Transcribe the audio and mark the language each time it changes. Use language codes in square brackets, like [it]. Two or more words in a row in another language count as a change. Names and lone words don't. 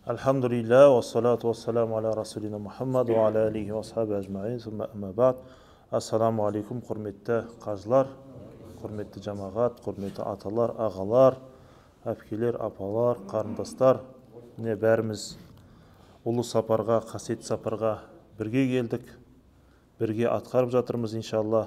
[ar] الحمد لله والصلاة والسلام على رسولنا محمد وعلى آله وصحبه أجمعين ثم أما بعد. السلام عليكم, [kk] құрметті қажылар, құрметті жамағат, құрметті аталар, ағалар, әпкелер, апалар, қарындастар. Міне бәріміз ұлы сапарға, қасиетті сапарға бірге келдік, бірге атқарып жатырмыз иншалла.